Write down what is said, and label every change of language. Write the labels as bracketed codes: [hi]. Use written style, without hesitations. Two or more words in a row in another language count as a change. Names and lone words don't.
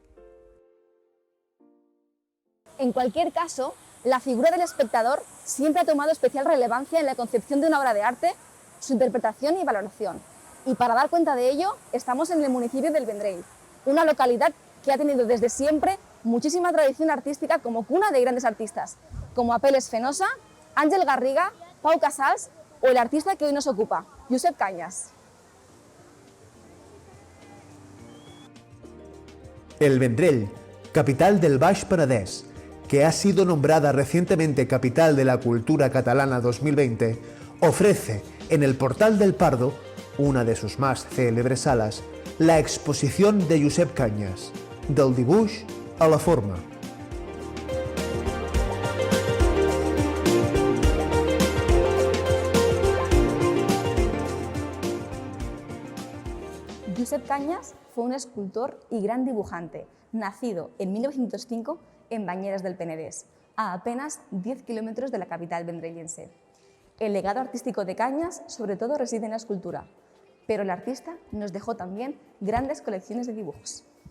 [es] En cualquier caso, la figura del espectador siempre ha tomado especial relevancia en la concepción de una obra de arte, su interpretación y valoración. Y para dar cuenta de ello, estamos en el municipio del Vendrell, una localidad que ha tenido desde siempre muchísima tradición artística como cuna de grandes artistas, como Apel·les Fenosa, Àngel Garriga, Pau Casals o el artista que hoy nos ocupa, Josep Cañas. El Vendrell, capital del Baix Penedès, que ha sido nombrada recientemente Capital de la Cultura Catalana 2020, ofrece en el Portal del Pardo, una de sus más célebres salas, la exposición de Josep Cañas, del dibuix a la forma. Josep Cañas fue un escultor y gran dibujante, nacido en 1905 en Banyeres del Penedès, a apenas 10 kilómetros de la capital vendrellense. El legado artístico de Cañas sobre todo reside en la escultura, pero el artista nos dejó también grandes colecciones de dibujos.